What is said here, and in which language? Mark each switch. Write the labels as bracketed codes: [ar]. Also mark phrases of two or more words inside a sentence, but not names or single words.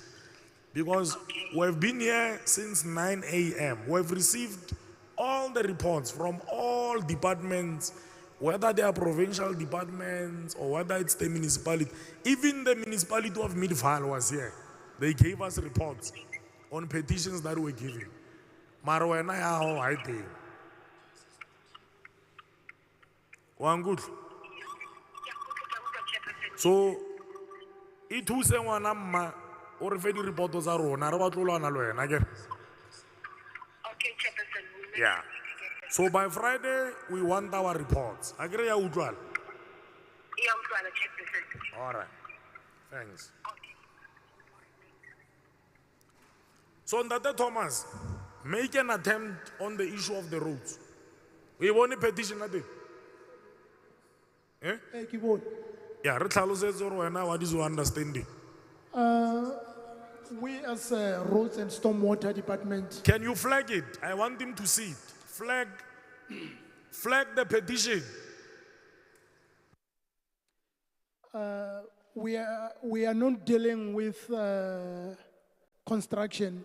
[en] Because we've been here since 9 a.m. We've received all the reports from all departments, whether they are provincial departments or whether it's the municipality. Even the municipality of Midvaal was here. They gave us reports on petitions that were given. [st] Mara wena ya hao ha e teng. Wa nkutlwa? So, e thuse ngwana mma o re fe di reporto tsa rona re batlo lwana le wena akere? [en] Okay, Chairperson. Yeah. So by Friday we want our reports. [st] Akere ya utlwala? [en] Yeah, Chairperson. All right. Thanks. So Ndate Thomas, make an attempt on the issue of the roads. We want a petition at it. Eh? Yeah, [st] re tlhalosetse gore wena [en] what is your understanding? We as Roads and Stormwater Department, Can you flag it? I want him to see it. Flag the petition. we are not dealing with construction.